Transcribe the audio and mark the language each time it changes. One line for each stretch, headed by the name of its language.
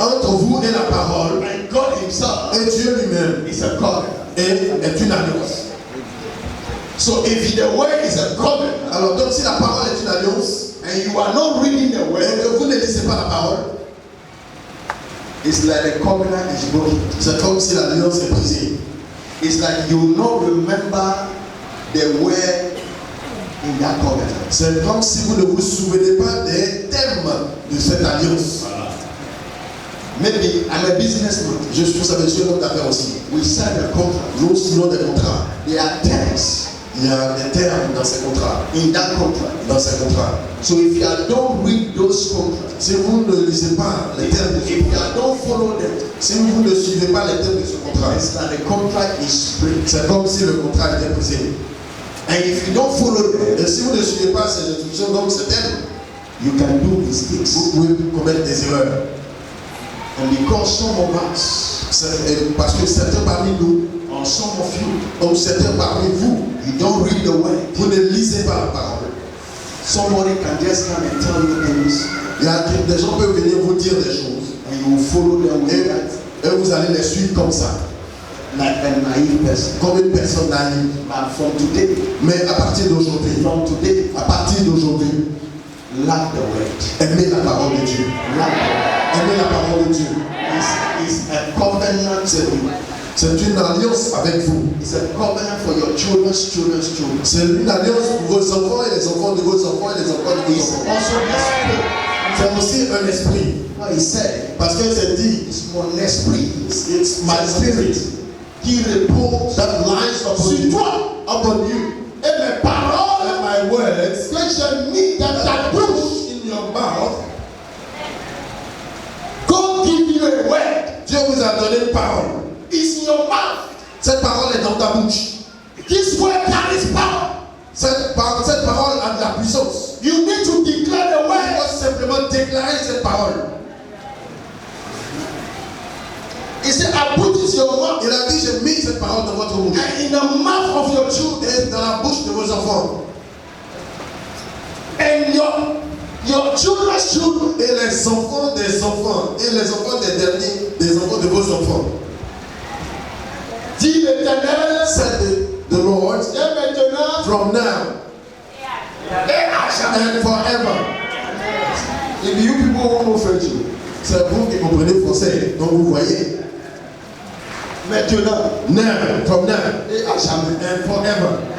French: Entre vous et la parole.
English: And God Himself.
French: Et Dieu lui-même.
English: It's a covenant.
French: Et est une alliance.
English: So if the word is a covenant,
French: alors donc si la parole est une alliance,
English: and you are not reading the word,
French: et que vous ne lisez pas la parole,
English: it's like the covenant is broken.
French: C'est comme si l'alliance est brisée.
English: It's like you will not remember the word in that covenant.
French: C'est comme si vous ne vous souvenez pas des termes de cette alliance.
English: Maybe I'm a businessman.
French: Je suis un homme d'affaires aussi.
English: We sign a contract.
French: Nous signons des contrats.
English: There are terms.
French: Il y a des termes dans ces contrats.
English: In that contract.
French: Dans ces contrats.
English: So if you don't read those contracts,
French: si vous ne lisez pas les termes,
English: if you don't follow them,
French: si vous ne suivez pas les termes de ce contrat,
English: it's like the contract is break.
French: C'est comme si le contrat était brisé.
English: And if you don't follow them,
French: et si vous ne suivez pas ces instructions, donc ces termes,
English: you can do mistakes.
French: Vous pouvez commettre des erreurs.
English: And because some of us,
French: parce que certains parmi nous,
English: or some of you,
French: ou certains parmi vous,
English: you don't read the word.
French: Vous ne lisez pas la parole.
English: Somebody can just come and tell you things.
French: Il y a des gens peuvent venir vous dire des choses.
English: And you will follow them with that.
French: Et vous allez les suivre comme ça.
English: Like a naive person.
French: Comme une personne naïve.
English: But from today.
French: Mais à partir d'aujourd'hui.
English: From today.
French: À partir d'aujourd'hui.
English: Love the word.
French: Aimez la parole de Dieu. Aimez la parole de Dieu.
English: It's a covenant.
French: C'est une alliance avec vous.
English: It's a covenant for your children's children's children.
French: C'est une alliance pour vos enfants et les enfants de vos enfants et les enfants de vos enfants. C'est aussi un esprit.
English: No, he said,
French: parce que c'est dit, it's mon esprit.
English: It's my spirit.
French: Qui repose
English: that lies upon you. Upon you.
French: Et mes paroles
English: and my words
French: que j'ai mis dans ta bouche,
English: in your mouth. God give you a word.
French: Dieu vous a donné une parole.
English: It's in your mouth.
French: Cette parole est dans ta bouche.
English: This word carries power.
French: Cette parole a de la puissance.
English: You need to declare the word.
French: Tu dois simplement déclarer cette parole.
English: Il said, I put it in your mouth.
French: Il a dit, j'ai mis cette parole dans votre bouche.
English: And in the mouth of your children.
French: Et dans la bouche de vos enfants.
English: And your children's children.
French: Et les enfants des enfants. Et les enfants des derniers. Des enfants de vos enfants. Dit l'Éternel.
English: Said the Lord.
French: Et maintenant.
English: From now. And forever. If you people won't know French,
French: c'est vous qui comprenez français. Donc vous voyez. Maintenant.
English: Now. From now.
French: Et à jamais.
English: And forever.